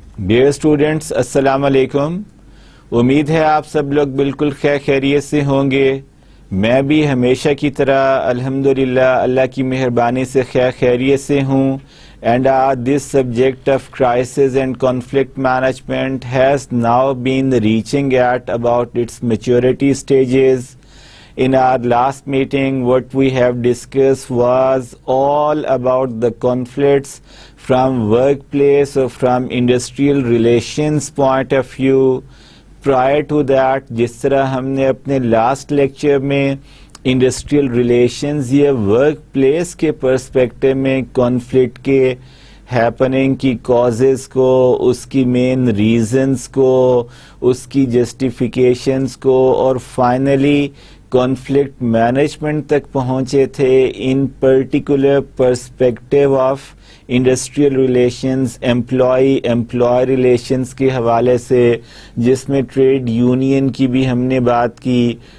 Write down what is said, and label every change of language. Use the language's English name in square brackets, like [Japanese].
[Urdu] Dear students, السلام علیکم. امید ہے آپ سب لوگ بالکل خیریت سے ہوں گے. میں بھی ہمیشہ کی طرح الحمدللہ اللہ کی مہربانی سے خیریت سے ہوں. [English] And this subject of crisis and conflict management has now been reaching at about its maturity stages. In our last meeting, what we have discussed was all about the conflicts from workplace or from industrial relations point of view. Prior to that, [Urdu] جس طرح ہم نے اپنے last lecture میں industrial relations یا work place کے perspective میں conflict کے ہیپننگ کی کازز کو، اس کی مین ریزنز کو، اس کی جسٹیفیکیشنز کو، اور فائنلی کانفلکٹ مینجمنٹ تک پہنچے تھے in particular perspective of industrial relations, employee relations کے حوالے سے، جس میں ٹریڈ یونین کی بھی ہم نے بات کی.